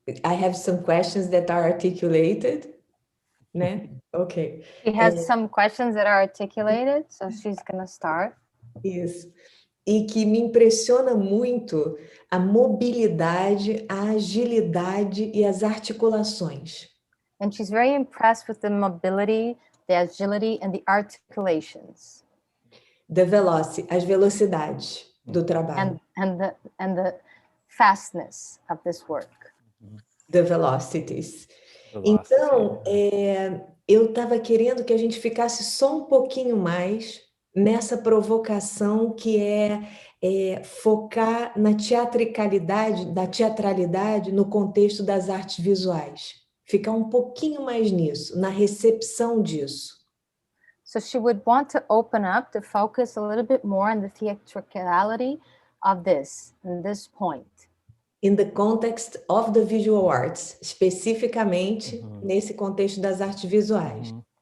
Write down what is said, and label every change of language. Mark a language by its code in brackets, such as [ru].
[en] I have some questions that are articulated, né? Okay. She has some questions that are articulated, so she's going to start. [pt] Isso. E que me impressiona muito a mobilidade, a agilidade e as articulações. [en] And she's very impressed with the mobility, the agility, and the articulations. [pt] As velocidades do trabalho. [en] And the fastness of this work. The velocities. [pt] Então, eu estava querendo que a gente ficasse só um pouquinho mais nessa provocação que é focar na teatralidade no contexto das artes visuais. ficar um pouquinho mais nisso, na recepção disso. [en] So she would want to open up, to focus a little bit more on the theatricality of this, in this point. In the context of the visual arts, [pt] especificamente nesse contexto das artes visuais.